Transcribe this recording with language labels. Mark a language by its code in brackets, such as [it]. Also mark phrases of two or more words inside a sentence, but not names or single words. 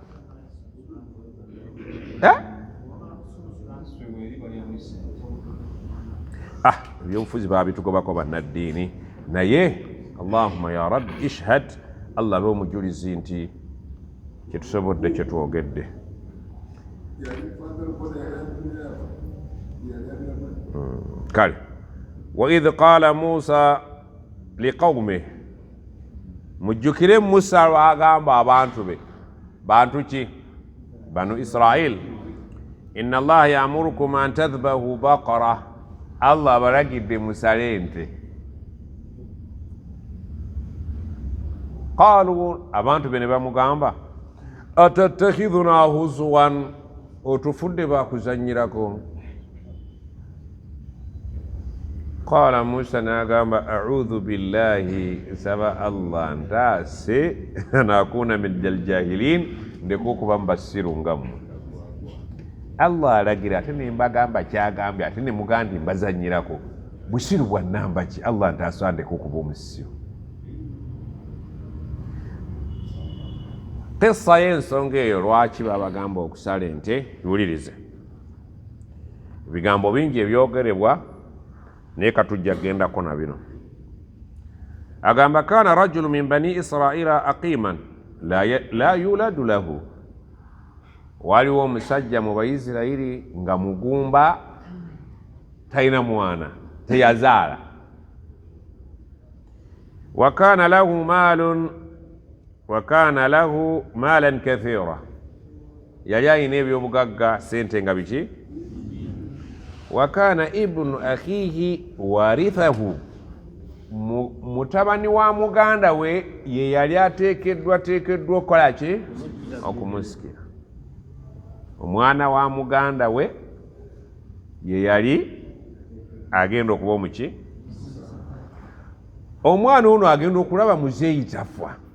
[lg] ebyobufuzi babitugobako bannaddiini naye [ar] Allahumma ya rabbi ishhad [lg] Allah abe omujulizi nti kyetusobodde kyetwogedde kale [ar] waidh qala Musa liqawmihi [lg] mujjukire Musa lwagamba abantu be bantu ki banu Israil [ar] inna Allah ya'murukum an tadhbahu baqara [lg] Allah abalagidde musale ente qalu abantu be ne bamugamba [ar] atattakhidhuna huzwan [lg] otufudde bakuzanyirako qala Musa n'agamba [ar] a'udhu billahi [lg] saba Allah ntaase nakuna [ar] min aljahilin [lg] ndekukuba mbasiru ngamu Allah alagira ate ne mbagamba kyagambye ate ne mugandi mbazanyirako busiru bwa namba ki Allah ntaase ndekukuba omusiru qissa y'ensonga eyo lwaki babagamba okusala ente tuwulirize ebigambo bingi ebyogerebwa naye katujja gendako na bino agamba [ar] kana rajulu min bani israila aqiman la yuladu lahu [lg] waliwo omusajja mu Bayisirayiri nga mugumba talina mwana teyazaala [ar] wakana lahu maalan kathira [lg] yali alina ebyobugagga sente nga biki [ar] wakana ibnu akhihi warithahu [lg] mutabani wa muganda we ye yali ateekeddwa okukola ki okumusikira omwana wa muganda we ye yali agenda okuba omuki omwana ono agenda okulaba muzeeyi tafwa